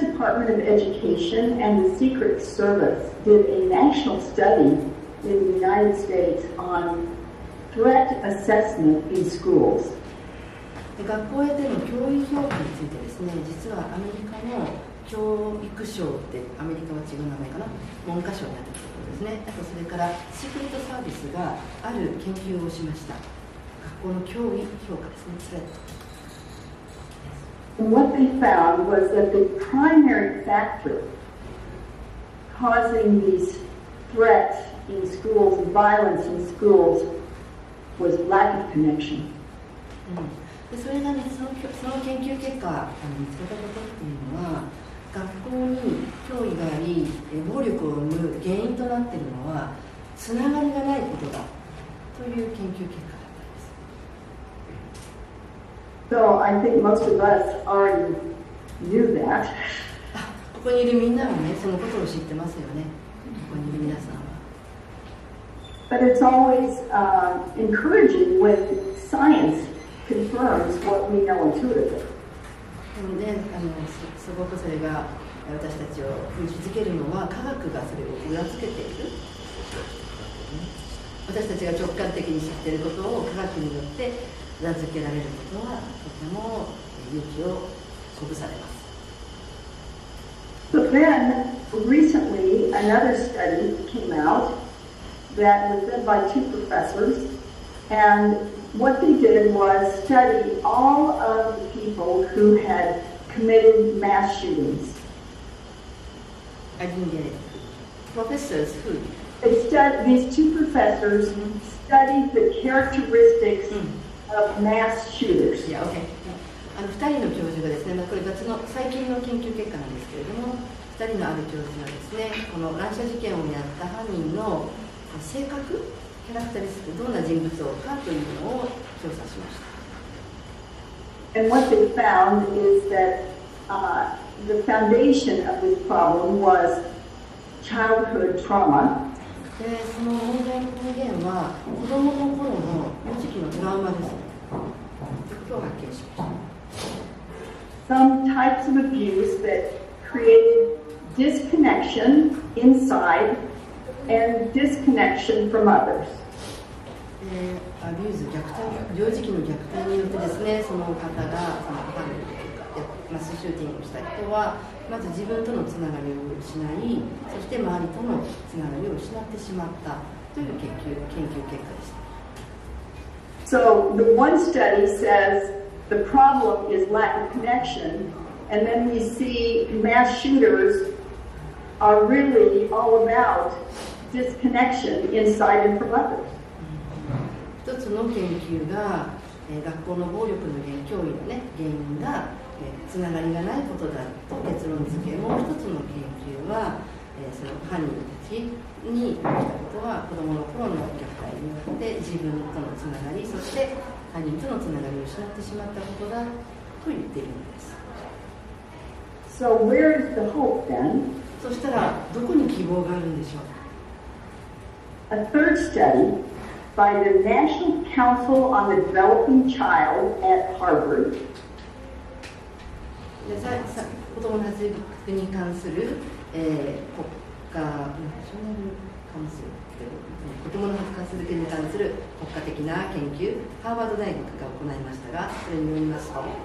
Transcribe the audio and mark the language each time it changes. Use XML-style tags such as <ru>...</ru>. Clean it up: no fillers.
<en>Department of Education and the Secret Service did a national study in the United States on threat assessment in schools.</en> <ja>学校へでの教育評価についてですね、実はアメリカの教育省ってアメリカは違う名前かな、文科省になっているところですね。あとそれからシークレットサービスがある研究をしました。学校の教育評価ですね、スレッド。</ja> <en>And what they found was that the primary factor causing these threats in schools and violence in schools was lack of connection.</en> <ja>でそれが、ね、その研究結果見つけたことっていうのは、学校に脅威があり暴力を生む原因となっているのはつながりがないことだという研究結果だったんです。</ja> <en>So I think most of us already knew that.</en> <ja>ここにいるみんなはね、そのことを知ってますよね。ここにいる皆さんは。</ja> <en>But it's always encouraging when science confirms what we know intuitively.</en> <ja>でもね、すごくそれが私たちを封じづけるのは科学がそれを裏付けている。私たちが直感的に知っていることを科学によって裏付けられることはとても勇気を鼓舞されます。</ja> <en>So then, recently, another study came out that was done by two professors, and what they did was study all of the people who had committed mass shootings. I didn't get it. Professors who? These two professors studied the characteristics of mass shooters. Yeah, okay.</en> <ja>2人の教授がですね、これ別の最近の研究結果なんですけれども、2人のある教授がですね、この乱射事件をやった犯人の性格、キャラクタリスティック、どんな人物かというのを調査しました。</ja> <en>And what they found is that the foundation of this problem was childhood trauma.</en> <ja>で、その問題の根源は子供の頃の幼児期のトラウマです。ということを発見しました。</ja> <en>Some types of abuse that created disconnection inside and disconnection from others.</en> <ja>アビューズ、虐待、幼児期の虐待によってですね、その方がその犯人というかマスシューティングをした人はまず自分とのつながりを失い、そして周りとのつながりを失ってしまったという研究結果でした。</ja> <en>So the one study says the problem is lack of connection, and then we see mass shooters are really all about disconnection inside and from others.</en> <ja>一つの研究が、学校の暴力の脅威の、ね、原因が、つながりがないことだと結論付け、もう一つの研究は、その犯人たちに起きたことは子どもの頃の虐待によって自分とのつながり、そして犯人とのつながりを失ってしまったことだと言っているのです。</ja> <en>So where is the hope then?</en> <ja>そしたらどこに希望があるんでしょう。</ja> <en>A third study by the National Council on the Developing Child at Harvard.</en> <ja>で子どもの発育に関する、国家ナショナルカウンシル子どもの発育に関する国家的な研究ハーバード大学が行いましたがそれによりますと</ja>